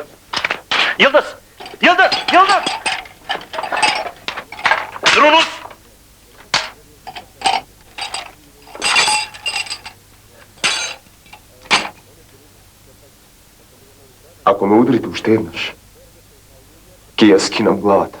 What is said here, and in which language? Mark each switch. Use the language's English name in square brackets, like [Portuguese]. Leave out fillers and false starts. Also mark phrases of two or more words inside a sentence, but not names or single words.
[Turkish] Yıldız! Yıldız! Yıldız! Durunuz! [Macedonian] Ако ме ударите още еднъж, ке я скинам главата.